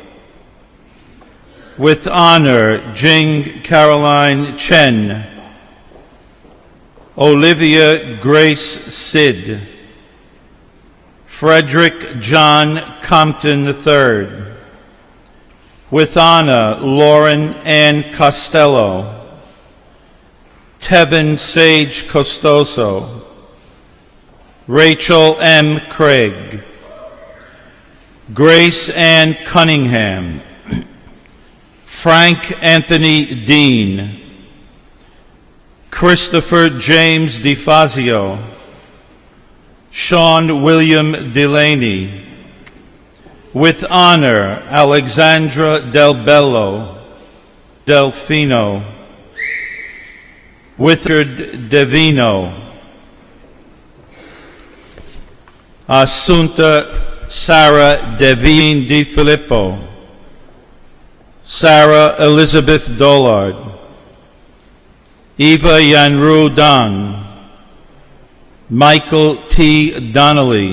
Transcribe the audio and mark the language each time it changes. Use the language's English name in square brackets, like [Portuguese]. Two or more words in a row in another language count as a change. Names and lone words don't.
[English] With honor, Jing Caroline Chen, Olivia Grace Sid, Frederick John Compton III. With honor, Lauren Ann Costello, Tevin Sage Costoso, Rachel M. Craig, Grace Ann Cunningham, Frank Anthony Dean, Christopher James DeFazio, Sean William Delaney. With honor, Alexandra Del Bello, Delfino. With Richard Devino, Assunta Sarah Devine Di Filippo, Sarah Elizabeth Dollard, Eva Yanru Dang, Michael T. Donnelly.